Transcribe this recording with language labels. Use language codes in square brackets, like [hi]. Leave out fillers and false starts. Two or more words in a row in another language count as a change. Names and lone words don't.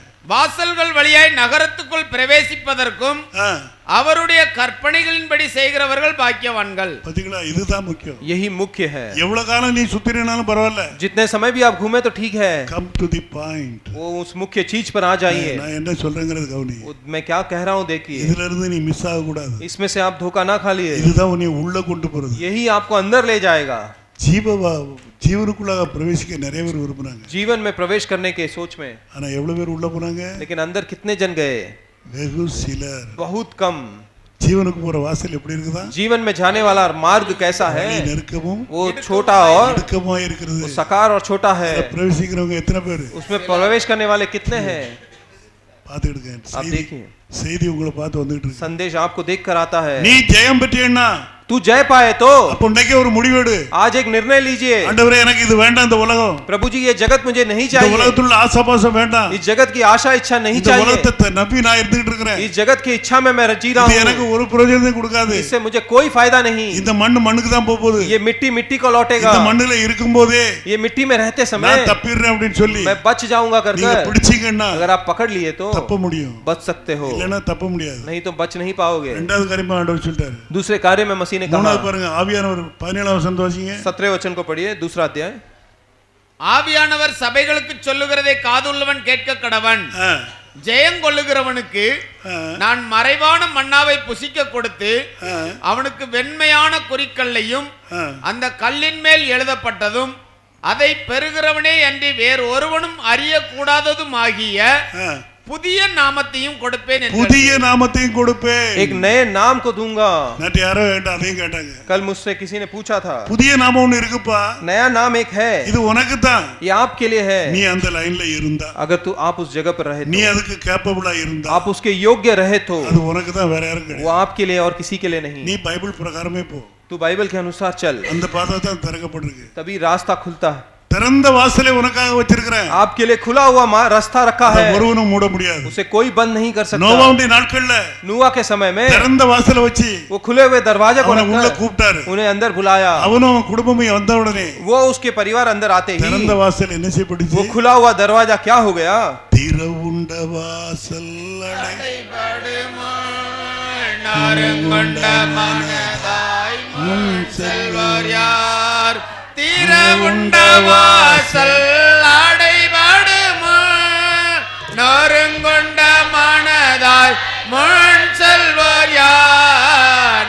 [ta] வாசல்கள் வழியாய் நகரத்துக்குள் பிரவேசிப்பதற்கும் அவருடைய கற்பனைகளின்படி செய்கிறவர்கள் பாக்கியவான்கள். பாத்தீங்களா, இதுதான் முக்கியம். [hi] यही मुख्य है. [ta] எவ்வளவு காலம் நீ சுத்தினாலும் பரவாயில்ல, [hi] जितने समय भी आप घूमे तो ठीक है. [en] Come to the point. [hi] वो उस मुख्य चीज पर आ जाइए. [ta] நான் என்ன சொல்றேங்கிறது கவனி. [hi] मैं क्या कह रहा हूँ देखिए. [ta] இதுல இருந்து நீ மிஸ் ஆக கூடாது. [hi] इसमें से आप धोखा ना खा लिए. [ta] இதுதான் உன்னை உள்ள கொண்டு போறது. [hi] यही आपको अंदर ले जाएगा. [ta] ஜீவனுக்குள்ளாக பிரவேசிக்க நிறைய பேர் விரும்புறாங்க. [hi] जीवन में प्रवेश करने के सोच में. [ta] ஆனா எவ்வளவு பேர் உள்ள போறாங்க? [hi] लेकिन अंदर कितने जन गए? [ta] வெகு சிலர். [hi] बहुत कम. [ta] जीवனுக்கு போற வாசல் எப்படி இருக்குதா? [hi] जीवन में जाने वाला मार्ग कैसा है? [ta] நெருக்கமும் [hi] वो छोटा और [ta] நெருக்கமா இருக்குது. [hi] वो सकार और छोटा है. [ta] பிரவேசிக்கிறவங்க எத்தனை பேர்? [hi] उसमें प्रवेश करने वाले कितने हैं? [ta] பாத்துக்கிடுங்க. [hi] आप देखिए, [ta] செய்தி உங்களை பார்த்து வந்துட்டு இருக்கு. [hi] संदेश आपको देखकर आता है. [ta] நீ ஜெயம் பெற்றேன்னா, [hi] तू जय पाए तो [ta] அப்ப இன்னைக்கு ஒரு முடிவெடு. [hi] आज एक निर्णय लीजिए. [ta] ஆண்டவரே, எனக்கு இது வேண்டாம் இந்த உலகம். [hi] प्रभु जी, ये जगत मुझे नहीं [ta] இந்த [hi] चाहिए. [ta] உலகத்துல ஆசாபாசம் வேண்டாம். [hi] इस जगत की आशा इच्छा नहीं [ta] இந்த [hi] चाहिए. [ta] உலகத்தை நம்பி நான் இருந்துட்டு இருக்கேன். [hi] इस जगत की इच्छा में मैं जी रहा [ta] இது எனக்கு [hi] हूँ. [ta] ஒரு பிரயோஜனத்தையும் கொடுக்காது. [hi] इससे मुझे कोई फायदा नहीं. [ta] இந்த மண்ணுக்கு தான் போகுது. [hi] ये मिट्टी मिट्टी को लौटेगा. [ta] இந்த மண்ணுல இருக்கும்போதே [hi] ये मिट्टी में रहते [ta] நான் [hi] समय [ta] தப்பிடுறேன் அப்படினு சொல்லி [hi] मैं बच जाऊंगा [ta] நீங்க [hi] कर [ta] பிடிச்சீங்கன்னா [hi] अगर आप पकड़ लिए तो [ta] தப்ப முடியும். [hi] बच सकते हो, [ta] இல்லனா தப்ப முடியாது. [hi] नहीं तो बच नहीं पाओगे. [ta] இரண்டாவது காரியமா ஆண்டவர் சொல்றாரு. [hi] दूसरे कार्य में मसीह ने कहा. [ta] மூணாவது பாருங்க, ஆவியானவர் 17ஆம் வசனம் வாசிங்க. [hi] 17 वचन को पढ़िए, दूसरा अध्याय. [ta] ஆவியானவர் சபைகளுக்கு சொல்லுகிறதை காதுள்ளவன் கேட்க கடவன். ஜெயம் கொள்ளுகிறவனுக்கு நான் மறைவான மன்னாவை புசிக்க கொடுத்து அவனுக்கு வெண்மையான குறிக்கல்லையும் அந்த கல்லின் மேல் எழுதப்பட்டதும் அதை பெறுகிறவனே அன்றி வேறு ஒருவனும் அறியக்கூடாததும் ஆகிய புதிய நாமத்தையும் கொடுப்பேன். புதிய நாமத்தையும் கொடுப்பேன். [hi] एक नए नाम को दूंगा. [ta] நேத்து யாரோ என்கிட்ட அதையும் கேட்டாங்க. [hi] कल मुझसे किसी ने पूछा था. [ta] புதிய நாமம் ஒன்னு இருக்குப்பா. [hi] नया नाम एक है. [ta] இது உனக்கு தான். [hi] ये आपके लिए है. [ta] நீ அந்த லைன்ல இருந்தா, [hi] अगर तू आप उस जगह पर रहे [ta] நீ [hi] तो, [ta] அதுக்கு கேப்பபிளா இருந்தா, [hi] आप उसके योग्य रहे तो [ta] அது உனக்கு தான், வேற யாரும் [hi] वो [ta] கிடையாது. [hi] आपके लिए और किसी के लिए नहीं. [ta] நீ பைபிள் பிரகாரமே போ. [hi] तू बाइबल के अनुसार चल, [ta] அந்த பாதை தான் திறக்கப்பட்டிருக்கு. [hi] तभी रास्ता खुलता है. [ta] திறந்த வாசலை உனக்காக வச்சிருக்கிறேன். [hi] आपके लिए खुला हुआ रास्ता रखा है. [ta] ஒருவனும் மூட முடியாது. [hi] उसे कोई बंद नहीं कर सकता. [ta] நோவாவுடைய நாட்கள்ல [hi] नूआ के समय में [ta] திறந்த வாசலை வச்சு [hi] वो खुले हुए दरवाजे को [ta] உள்ள [hi] रखकर [ta] கூப்பிட்டாரு. [hi] उन्हें अंदर बुलाया. [ta] அவனும் குடும்பமும் வந்த உடனே [hi] वो उसके परिवार अंदर आते ही [ta] திறந்த வாசல் என்ன செய்யப்பட்டுச்சு? [hi] वो खुला हुआ दरवाजा क्या हो गया? [ta] திறவுண்ட வாசல் அடைபடுமா நாரங்கொண்ட மனதாய் முன் செல்வர் யார்? திறவுண்ட வாசல் அடைபடுமா நாரங்கொண்ட மனதாய் முன் செல்வர் யார்?